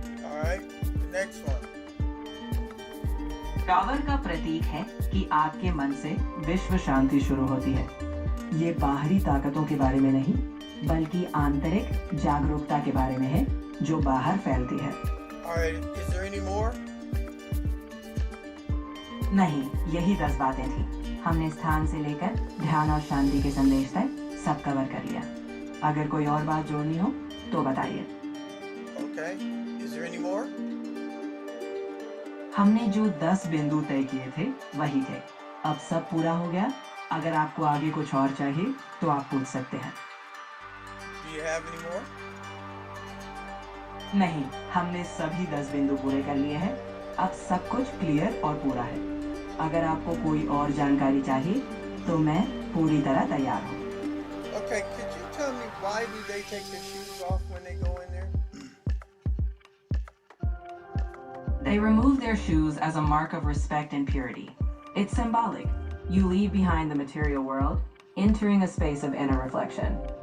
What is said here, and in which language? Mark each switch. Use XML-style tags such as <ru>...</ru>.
<en>All right, the next one.</en> <hi>Tower का प्रतीक है कि आपके मन से विश्व शांति शुरू होती है। ये बाहरी ताकतों के बारे में नहीं, बल्कि आंतरिक जागरूकता के बारे में है, जो बाहर फैलती है।</hi> <en>All right, is there any more?</en> <hi>नहीं, यही 10 बातें थी। हमने स्थान से लेकर ध्यान और शांति के संदेश तक सब कवर कर लिया। अगर कोई और बात जोड़नी हो तो बताइए।</hi> <en>Okay, is there any more?</en> <hi>हमने जो 10 बिंदु तय किए थे वही थे। अब सब पूरा हो गया। अगर आपको आगे कुछ और चाहिए तो आप पूछ सकते हैं।</hi> <en>Do you have any more?</en> <hi>नहीं, हमने सभी 10 बिंदु पूरे कर लिए हैं। अब सब कुछ क्लियर और पूरा है। अगर आपको कोई और जानकारी चाहिए तो मैं पूरी तरह तैयार हूँ।</hi> <en>Okay, could you tell me why do they take their shoes off when they go in there? They remove their shoes as a mark of respect and purity. It's symbolic. You leave behind the material world, entering a space of inner reflection.</en>